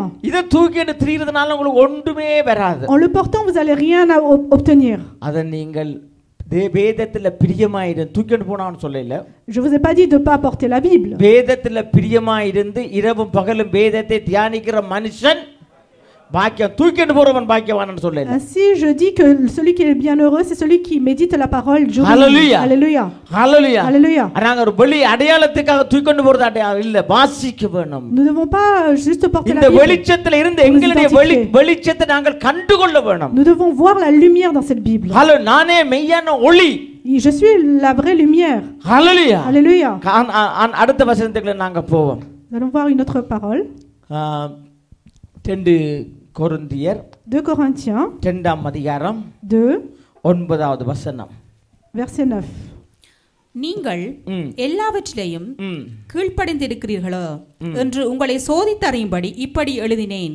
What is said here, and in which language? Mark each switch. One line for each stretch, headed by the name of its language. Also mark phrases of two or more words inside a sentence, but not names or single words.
Tamil: இத தூக்கி என்ன திரிறதுனால உங்களுக்கு ஒன்றுமே வராது.
French: En le portant vous allez rien obtenir.
Tamil: அத நீங்கள் வேதத்துல பிரியமாயிரு தூக்கிட்டு போனான்னு சொல்லல.
French: Je vous ai pas dit de pas porter la Bible.
Tamil: வேதத்துல பிரியமாயிருந்து இரவும் பகலும் வேதத்தை தியானிக்கிற மனுஷன் பாக்கியம், தூக்கிட்டு போறவன் பாக்கியவான்னு சொல்லல.
French: Ainsi je dis que celui qui est bienheureux c'est celui qui médite la parole jour et nuit. Alléluia. Alléluia. Alléluia. Alléluia.
Tamil: நாங்க ஒரு வெளி அடையாளத்துக்காக தூக்கிட்டு போறது அடையாளம் இல்ல, வாசிக்க வேணும்.
French: Nous ne devons pas juste porter la
Tamil: இந்த
French: Bible.
Tamil: வெளிச்சத்துல இருந்து எங்களுடைய வெளிச்சத்தை நாங்கள் கண்டுகொள்ள வேணும்.
French: Nous devons voir la lumière dans cette Bible.
Tamil: ஹalleluya. நானே மெய்யான ஒளி.
French: Je suis la vraie lumière. Alléluia. Alléluia.
Tamil: அடுத்த வசனத்துக்குள்ள நாங்க போவோம்.
French: Nous allons voir une autre parole.
Tamil: 2 கொரிந்தியர்
French: 2 Corinthiens
Tamil: 2ஆம் அதிகாரம் 9வது வசனம்.
French: verset 9.
Tamil: நீங்கள் எல்லாவற்றிலையும் கீழ்ப்படிந்திருக்கிறீர்களோ என்று உங்களை சோதித்தறியும்படி இப்படி எழுதினேன்.